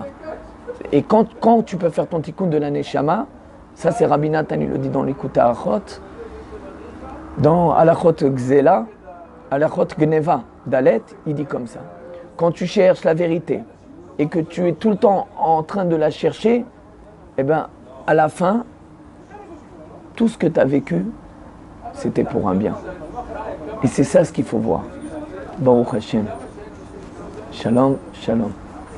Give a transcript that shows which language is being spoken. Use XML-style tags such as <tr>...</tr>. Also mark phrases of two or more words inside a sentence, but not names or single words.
<fr>Et quand tu peux faire ton tikkun de la neshama, ça c'est Rabbi Nathan, il le dit dans l'Écoute à Achot, dans Alachot Gzela, Alachot Gneva, Dalet, il dit comme ça. Quand tu cherches la vérité et que tu es tout le temps en train de la chercher, eh bien, à la fin, tout ce que tu as vécu, c'était pour un bien. Et c'est ça ce qu'il faut voir.</fr> <he>Baruch Hashem. Shalom, shalom.</he>